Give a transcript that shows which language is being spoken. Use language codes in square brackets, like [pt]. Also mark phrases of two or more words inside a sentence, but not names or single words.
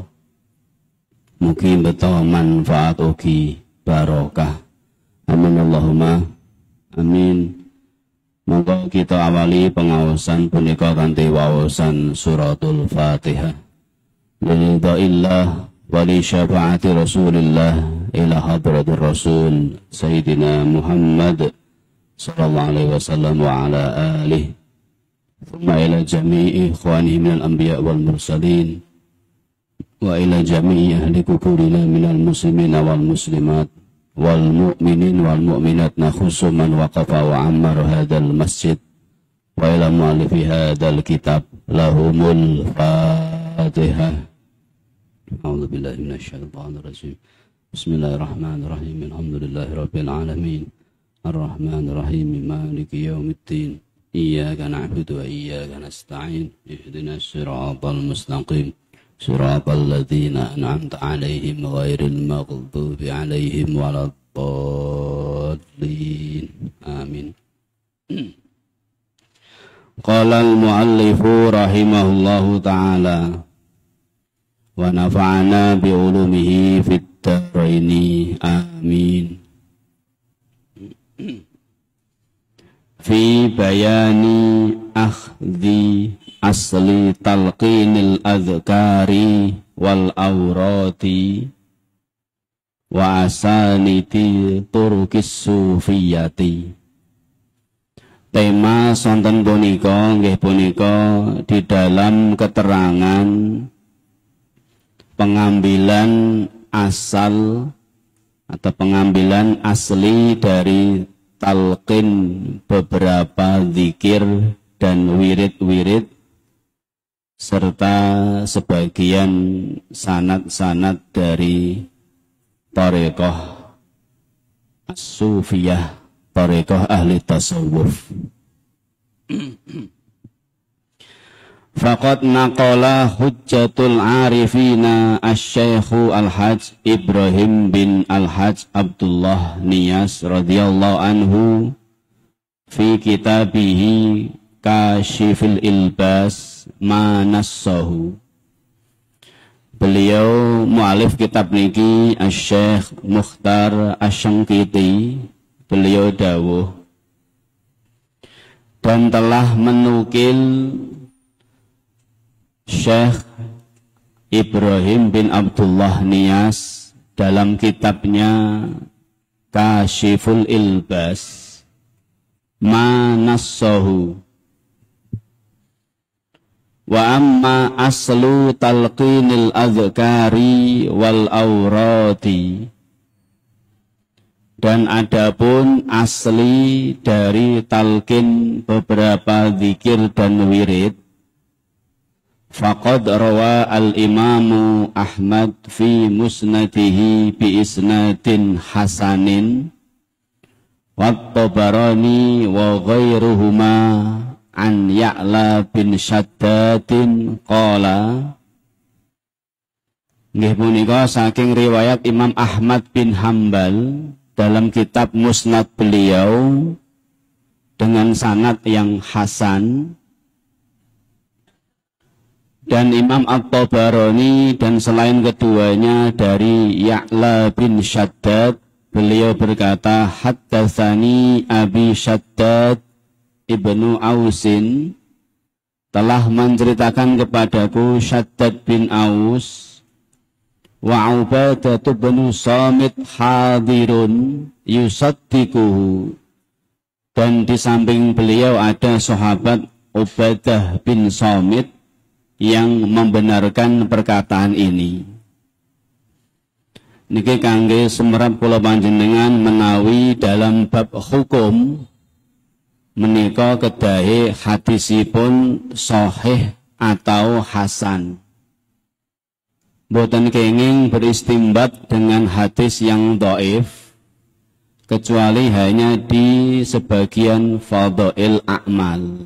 [jv] Mugi mbeta manfaat ugi barokah. [ar] آمين اللهم آمين. [jv] Monggo kita awali pengawasan punika kanthi wawasan suratul Fatihah. [ar] لله ولشفاعة رسول الله إلى حضرة الرسول سيدنا محمد صلى الله عليه وسلم وعلى آله ثم إلى جميع إخوانه من الأنبياء والمرسلين وإلى جميع أهل قبورنا من المسلمين والمسلمات والمؤمنين والمؤمنات نخص من وقف وعمر هذا المسجد وإلى مؤلف هذا الكتاب لهم الفاتحة. أعوذ بالله من الشيطان الرجيم. بسم الله الرحمن الرحيم. الحمد لله رب العالمين. الرحمن الرحيم. مالك يوم الدين. إياك نعبد وإياك نستعين. اهدنا الصراط المستقيم. صراط الذين أنعمت عليهم غير المغضوب عليهم ولا الضالين. آمين. قال المؤلف رحمه الله تعالى ونفعنا بعلومه في الدارين. آمين. في بيان أخذ أصل تلقين الأذكار والأوراد وأسانيد طرق الصوفية. [jv] Tema sonten punika nggih punika [id] di dalam keterangan pengambilan asal atau pengambilan asli dari talqin beberapa zikir dan wirid-wirid serta sebagian sanad-sanad dari [ar] طريقة الصوفية, [id] thariqah ahli tasawuf. [ar] فقد نقل حجة العارفين الشيخ الحاج إبراهيم بن الحاج عبد الله نياس رضي الله عنه في كتابه كاشف الإلباس ما نصه. [id] Beliau mu'alif kitab niki asy-syaikh Mukhtar Asy-Syanqiti, beliau dawuh dan telah menukil Syekh Ibrahim bin Abdullah Niyas dalam kitabnya Kashiful Ilbas [ar] ما نصه. وأما أصل تلقين الأذكار والأوراد, [id] dan adapun asli dari talqin beberapa zikir dan wirid, [ar] فقد روى الإمام أحمد في مسنده بإسناد حسن والطبراني وغيرهما عن يعلى بن شداد قال. [jv] Nggih punika saking [id] riwayat Imam Ahmad bin Hambal dalam kitab musnad beliau dengan sanad yang hasan, dan Imam At-Tabarani dan selain keduanya dari Ya'la bin Shaddad, beliau berkata [ar] حدثني أبي شداد بن أوس, [id] telah menceritakan kepadaku Shaddad bin Aus, [ar] وعبادة بن الصامت حاضر يصدقه, [id] dan di samping beliau ada sahabat Ubadah bin Samit yang membenarkan perkataan ini. [jv] Niki kangge semerap kula panjenengan menawi [id] dalam bab hukum [jv] menika kedahe hadisipun [id] sahih atau hasan. [jv] Boten kenging [id] beristimbat dengan hadis yang dhaif kecuali hanya di sebagian [ar] فضائل الأعمال.